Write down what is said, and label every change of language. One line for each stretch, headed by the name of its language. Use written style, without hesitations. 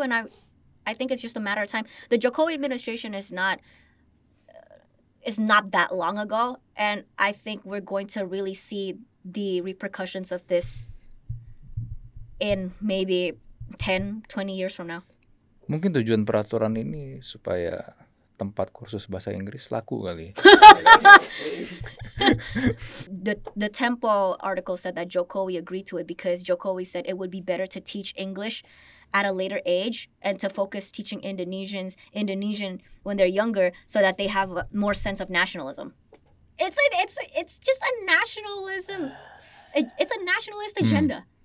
English: And I think it's just a matter of time. The Jokowi administration is not that long ago, and I think we're going to really see the repercussions of this in maybe 10-20 years from now.
Indonesian: Mungkin tujuan peraturan ini supaya tempat kursus bahasa Inggris laku kali.
English: The Tempo article said that Jokowi agreed to it because Jokowi said it would be better to teach English at a later age and to focus teaching Indonesian when they're younger so that they have more sense of nationalism. It's just a nationalism. It's a nationalist agenda.